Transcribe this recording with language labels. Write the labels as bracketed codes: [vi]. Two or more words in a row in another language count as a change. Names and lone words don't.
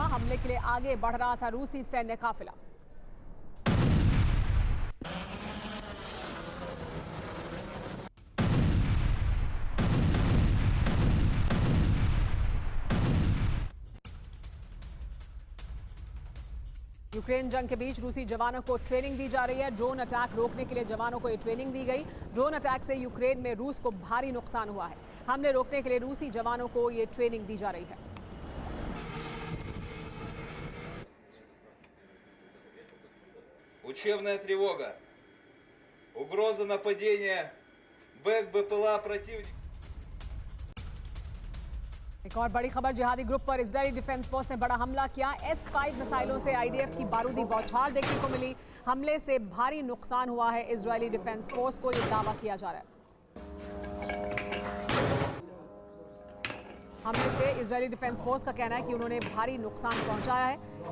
[hi] हमले के लिए आगे बढ़ रहा था रूसी सैन्य काफिला। यूक्रेन जंग के बीच रूसी जवानों को ट्रेनिंग दी जा रही है। [en] drone attack [hi] रोकने के लिए जवानों को ये ट्रेनिंग दी गई। [en] drone attack [hi] से यूक्रेन में रूस को भारी नुकसान हुआ है। हमले रोकने के लिए रूसी जवानों को ये ट्रेनिंग दी जा रही है। [ru] Учебная тревога. Угроза нападения БПЛА противника. [hi] एक और बड़ी खबर, जिहादी ग्रुप पर इजरायली डिफेंस फोर्स ने बड़ा हमला किया। S-5 मिसाइलों से आईडीएफ की बारूदी बौछार देखने को मिली। हमले से भारी नुकसान हुआ है इजरायली डिफेंस फोर्स को, यह दावा किया जा रहा है। हमले से इजरायली डिफेंस फोर्स का कहना है कि उन्होंने भारी नुकसान पहुंचाया है।